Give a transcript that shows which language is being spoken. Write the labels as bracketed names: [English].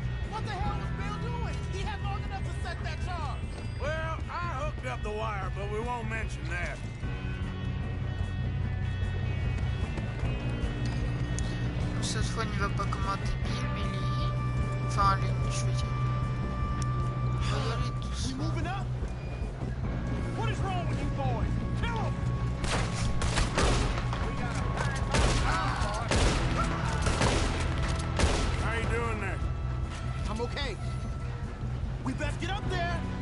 [English] What the hell was Bill doing? He had long enough to set that charge. Well, I hooked up the wire, but we won't mention that. [French] Cette fois, il ne va pas comme un débile, mais enfin, je veux dire. On va y aller tous. [English] We moving up? What is wrong with you boys? Kill him! We got a How you doing there? I'm okay. We best get up there.